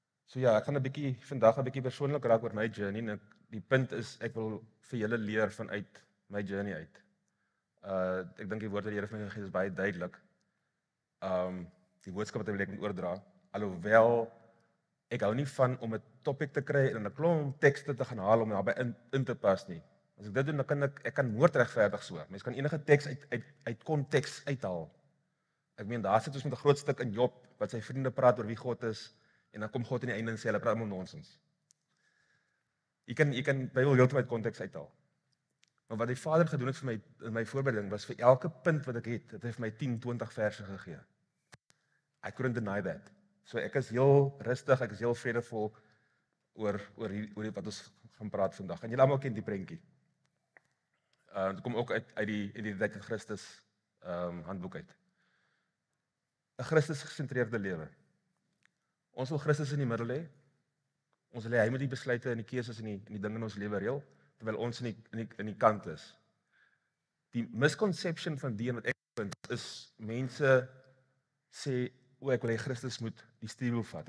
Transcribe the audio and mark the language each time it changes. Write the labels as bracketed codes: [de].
[af] So ja, ek gaan vandag 'n bietjie persoonlik raak oor my journey en die punt is ek wil vir julle leer vanuit my journey uit. Ek dink die woord wat die Here vir my gegee het is baie duidelik. Die boodskap wat ek wil oordra, alhoewel ek hou nie van om 'n topik te kry en 'n klomp tekste te gaan haal om daarbey in te pas nie. As ek dit doen, dan kan ek kan moordregverdig so. Mens kan enige teks uit konteks uithaal. Ek meen daar sit ons met 'n groot stuk in Job wat sy vriende praat oor wie God is en dan kom God aan die einde en sê hulle praat almal nonsens. Jy kan Bybel heeltemal uit konteks uithaal. Maar wat die Vader gedoen het vir my in my voorbereiding was vir elke punt wat ek het hy vir my 10, 20 verse gegee. [en] I couldn't deny that. [af] So ek is heel rustig, ek is heel vredevol oor wat ons gaan praat vandag. En julle almal ken die prentjie. Dit kom ook uit die identiteit van Christus handboek uit. 'n Christus gesentreerde lewe. Ons wil Christus in die middel hê. Ons wil hy moet die besluite en die keuses en die dinge in ons lewe reël, terwyl ons in die kant is. Die misconception van die wat ek vind is mense sê, ek wil hê Christus moet die stuurwiel vat.